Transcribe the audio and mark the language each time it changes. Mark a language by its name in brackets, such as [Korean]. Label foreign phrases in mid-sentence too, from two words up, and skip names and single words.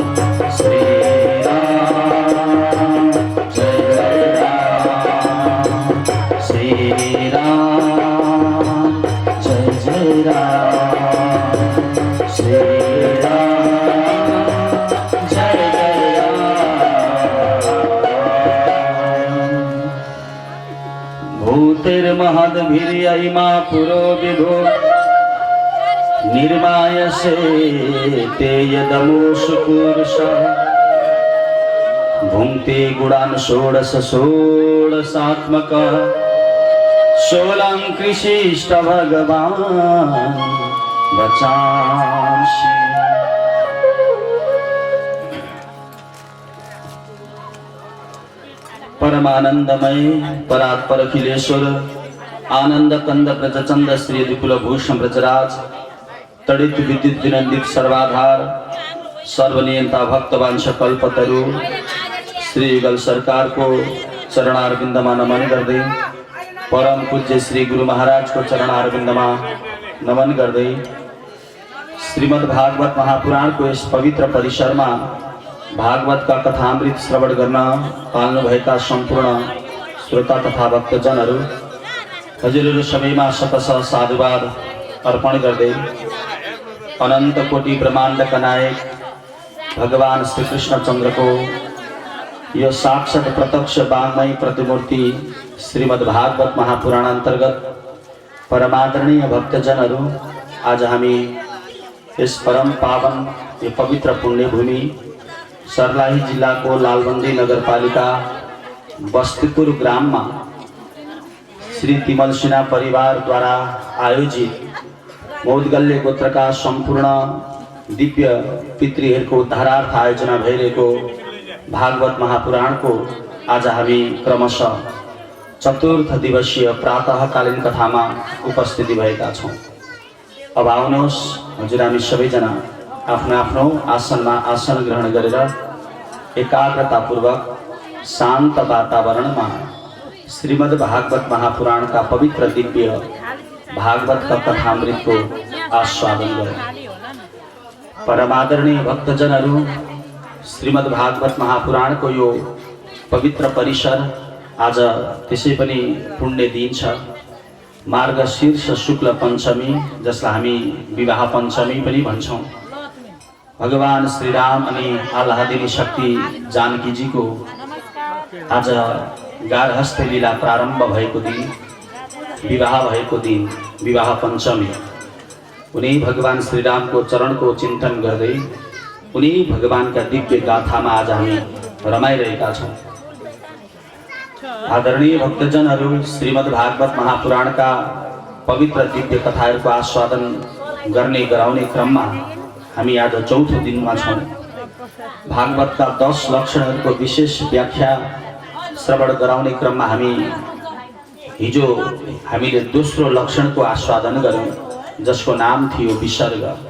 [Hindi] श्रीराम जय जय राम श्रीराम जय जय राम श्रीराम जय जय राम। [Sanskrit] भूतिर्महद्भिर्ययिमा पुरो विभो निर्मायसे ते यदमुषु पुरुषः भुङ्क्ते गुणान् षोडश षोडशात्मकः सोलंकृशिष्ट भगवान बचांसि। परमानंदमय परात्पर अखिलेश्वर आनंद कंद ब्रजचंद श्री विपुल भूषण ब्रजराज तड़ित विद्युत विनंदित सर्वाधार [Nepali] सर्वनियंता भक्तवांश कल्पतरु श्री युगल सरकार को चरणारविंदमा नमन गर्दै परम पूज्य श्री गुरु महाराज को चरणारविंदमा नमन गर्दै श्रीमद् भागवत महापुराण को [Hindi] इस पवित्र परिसर में भागवत का कथामृत [Nepali] श्रवण गर्न पाल्नु भएका सम्पूर्ण श्रोता तथा भक्तजनहरू हजुरहरू सबैमा शतश साधुवाद अर्पण गर्दै अनंत कोटि ब्रह्माण्डका नायक भगवान श्री कृष्णचंद्र को यो साक्षात प्रत्यक्ष वाङ्मय प्रतिमूर्ति श्रीमद् भागवत महापुराण अंतर्गत परमादरणीय भक्तजनहरू आज हामी इस परम पावन यो पवित्र पुण्य भूमि सर्लाही जिला को लालबंदी नगरपालिका बस्तीपुर ग्राम में श्री तिमल सिन्हा परिवार द्वारा आयोजित मौदगल्य गोत्र का संपूर्ण दिव्य पितृहरूको उद्धारार्थ आयोजना भइरहेको भागवत महापुराण को आज हामी क्रमशः चतुर्थ दिवसीय प्रातःकालीन कथा में उपस्थिति भएका छौं। अब आउनुहोस् हजुर हामी सबैजना आफ्नो आफ्नो आसनमा आसन ग्रहण गरेर एकाग्रतापूर्वक [Hindi] शांत वातावरण में श्रीमद् भागवत महापुराण का पवित्र दिव्य भागवत का कथामृत को आस्वादन करें। [Nepali] परमादरणीय भक्तजनहरू श्रीमद् भागवत महापुराण को यो पवित्र परिसर आज त्यसै पनि पुण्य दिन छ। मार्गशीर्ष शुक्ल पंचमी जसलाई हामी विवाह पंचमी पनि भन्छौं। भगवान श्री राम अनि आह्लादिनी शक्ति जानकी जी को आज गार्हस्थ लीला प्रारंभ भएको दिन, विवाह भएको दिन, विवाह पंचमी। उन्हीं भगवान श्री राम को चरण को चिंतन गर्दै [Hindi] उन्हीं भगवान का दिव्य गाथा में [Nepali] आज हामी रमाइरहेका छौं। आदरणीय भक्तजनहरू श्रीमद् भागवत महापुराण का पवित्र दिव्य कथाहरूको आस्वादन गर्ने गराउने क्रम में हामी आज चौथो दिन में छौं। भागवत का 10 लक्षणहरूको विशेष व्याख्या श्रवण गराउने क्रम में हामी हिजो हामीले दोस्रो लक्षण को आस्वादन गर्यौं जसको नाम थियो विसर्ग।